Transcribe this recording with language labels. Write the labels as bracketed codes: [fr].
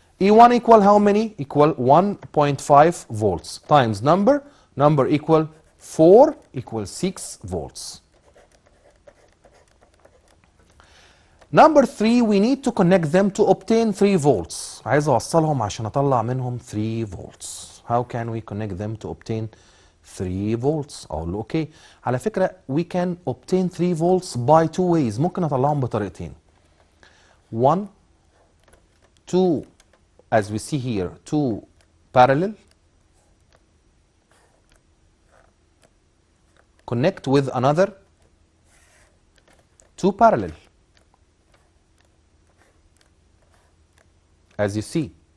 [en] E1 equal how many? Equal 1.5 volts times number equal 4 equal 6 volts. Number 3 we need to connect them to obtain 3 volts. [ar] عايز اوصلهم عشان اطلع منهم [en] 3 volts. How can we connect them to obtain 3 volts؟ [ar] اقول له اوكي. على فكرة [en] we can obtain 3 volts by 2 ways. [ar] ممكن اطلعهم بطريقتين. [en] 1 two, as we see here, two parallel connect with another two parallel, as you see.